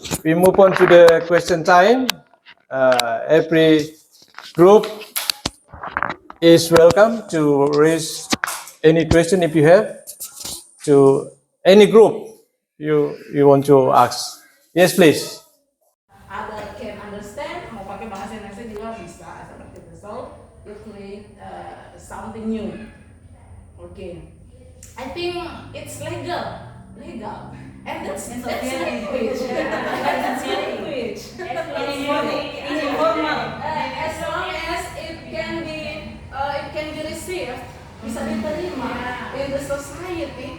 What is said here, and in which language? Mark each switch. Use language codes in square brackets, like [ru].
[en] We move on to the question time. Every group is welcome to raise any question if you have to any group you want to ask. Yes, please. Other can understand, [id] mau pakai bahasa Indonesia juga bisa seperti itu. [en] So you create something new. Okay, I think it's legal, and that's language. That's language. As long as it can be received, [id] bisa diterima [en] in the society.